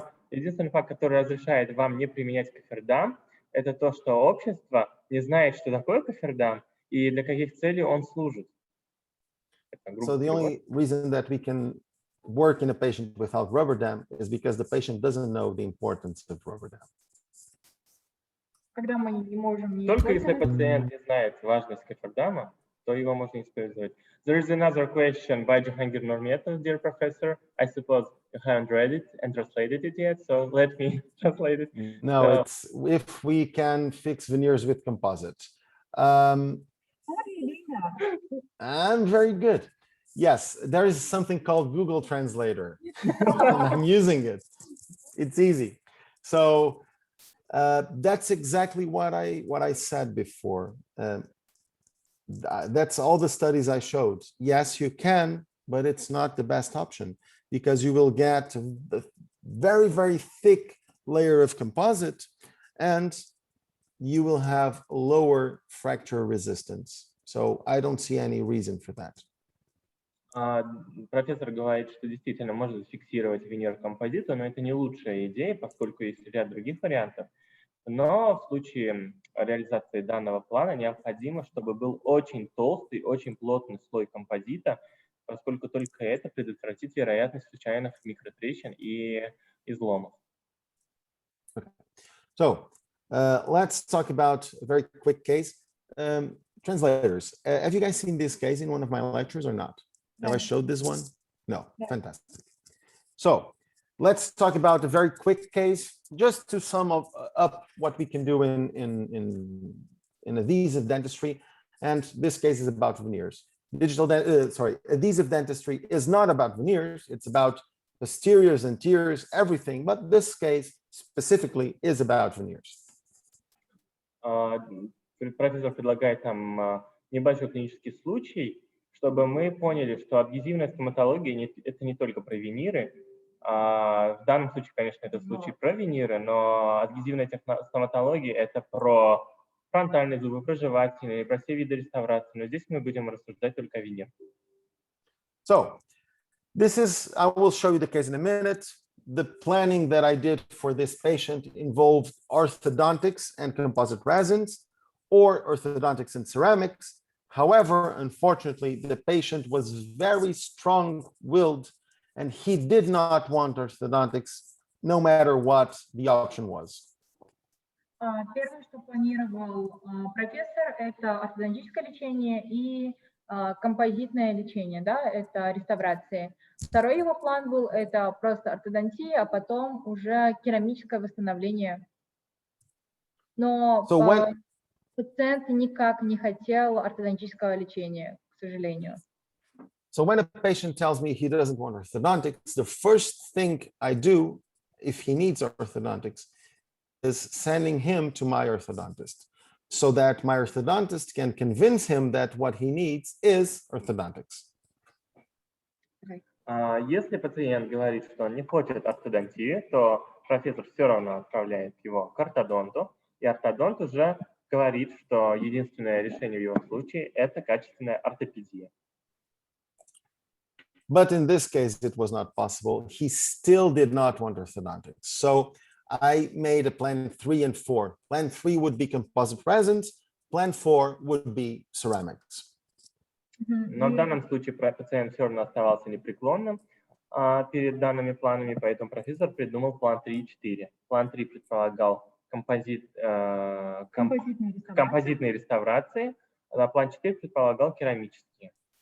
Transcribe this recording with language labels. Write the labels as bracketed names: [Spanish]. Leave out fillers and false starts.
[Russian] Единственный факт, который разрешает вам не применять кофердам, это то, что общество не знает, что такое кофердам и для каких целей он служит. [English] So the only reason that we can work in a patient without rubber dam is because the patient doesn't know the importance of rubber dam. [Russian] Когда мы не можем не Только если использовать, пациент не знает важность кофердама, то его можно использовать. [English] There is another question by Jahangir Nurmetov, dear professor. I suppose you haven't read it and translated it yet, so let me translate it. No, So, it's if we can fix veneers with composite. how are you doing that? I'm very good. Yes, there is something called Google Translator, and I'm using it. It's easy. So that's exactly what I said before. That's all the studies I showed. Yes, you can, but it's not the best option because you will get a very, very thick layer of composite and you will have lower fracture resistance. So I don't see any reason for that. [Russian] профессор говорит, что действительно можно зафиксировать винир композита, но это не лучшая идея, поскольку есть ряд других вариантов. Но в случае реализации данного плана необходимо, чтобы был очень толстый, очень плотный слой композита, поскольку только это предотвратит вероятность случайных микротрещин и изломов. [English] So let's talk about a very quick case. Translators, have you guys seen this case in one of my lectures or not? Have I showed this one? No, fantastic. So let's talk about a very quick case, just to sum up what we can do in adhesive dentistry. And this case is about veneers. Adhesive dentistry is not about veneers. It's about posteriors, anteriors, everything. But this case specifically is about veneers. [Russian] Профессор предлагает нам небольшой клинический случай, чтобы мы поняли, что адгезивная стоматология это не только про виниры. В данном случае, конечно, это случай про виниры, но адгезивная стоматология это про фронтальные зубы, про жевательные, про все виды реставрации. Но здесь мы будем рассуждать только о винирах. [English] So I will show you the case in a minute. The planning that I did for this patient involved orthodontics and composite resins or orthodontics and ceramics. However, unfortunately, the patient was very strong-willed and he did not want orthodontics no matter what the option was. [Russian] Первое, что планировал профессор, это ортодонтическое лечение и композитное лечение, да, это реставрации. Второй его план был, это просто ортодонтия, а потом уже керамическое восстановление. Но пациент никак не хотел ортодонтического лечения, к сожалению. [English] So when a patient tells me he doesn't want orthodontics, the first thing I do, if he needs orthodontics, is sending him to my orthodontist, so that my orthodontist can convince him that what he needs is orthodontics. [Russian] Если пациент говорит, что он не хочет ортодонтии, то профессор все равно отправляет его к ортодонту, и ортодонт уже говорит, что единственное решение в его случае – это качественная ортопедия. [English] But in this case, it was not possible. He still did not want orthodontics. So I made a plan 3 and 4. Plan 3 would be composite resins. Plan 4 would be ceramics. [Russian] Но в данном случае пациент все равно оставался непреклонным перед данными планами, поэтому профессор придумал план 3 и 4. План 3 предполагал композитные реставрации, а план 4 предполагал керамические.